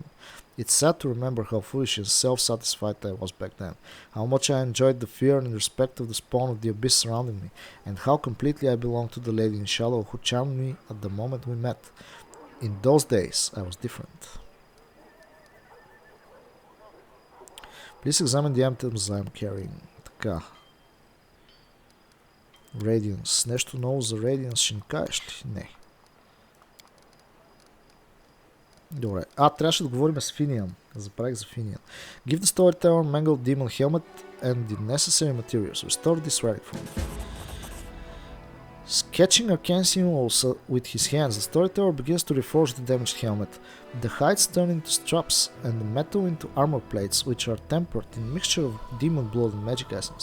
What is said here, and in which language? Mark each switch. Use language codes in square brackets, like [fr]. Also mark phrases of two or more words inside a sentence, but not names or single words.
[en] It's sad to remember how foolish and self-satisfied I was back then, how much I enjoyed the fear and respect of the spawn of the abyss surrounding me, and how completely I belonged to the lady in shadow who charmed me at the moment we met. In those days, I was different. Please examine the items I am carrying. [bg] Така. Radiance. Нещо ново за Radiance ще ни кажеш ли? Не. Добре. Трябваше да говорим с Финиан. Забравих за Финиан. [en] Give the storyteller mangled demon helmet and the necessary materials. Restore this relic for me. Sketching arcane symbols with his hands, the storyteller begins to reforge the damaged helmet. The hides turn into straps and the metal into armor plates, which are tempered in mixture of demon blood and magic essence.